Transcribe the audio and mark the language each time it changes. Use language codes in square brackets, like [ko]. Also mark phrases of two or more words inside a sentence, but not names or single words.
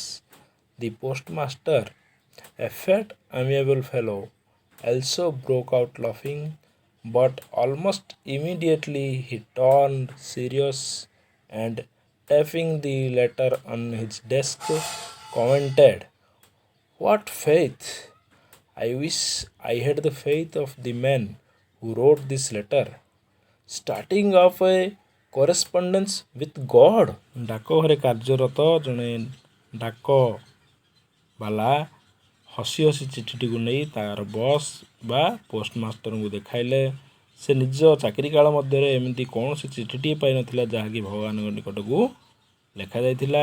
[en] The postmaster, a fat, amiable fellow, also broke out laughing, but almost immediately he turned serious and tapping the letter on his desk commented, "What faith! I wish I had the faith of the man who wrote this letter. Starting off a correspondence with God." [or] ଡାକଘରେ କାର୍ଯ୍ୟରତ ଜଣେ ଡାକବାଲା ହସି ହସି ଚିଠିଟିକୁ ନେଇ ତାର ବସ୍ ବା ପୋଷ୍ଟମାଷ୍ଟରଙ୍କୁ ଦେଖାଇଲେ। ସେ ନିଜ ଚାକିରି କାଳ ମଧ୍ୟରେ ଏମିତି କୌଣସି ଚିଠିଟିଏ ପାଇନଥିଲା ଯାହାକି ଭଗବାନଙ୍କ ନିକଟକୁ ଲେଖାଯାଇଥିଲା।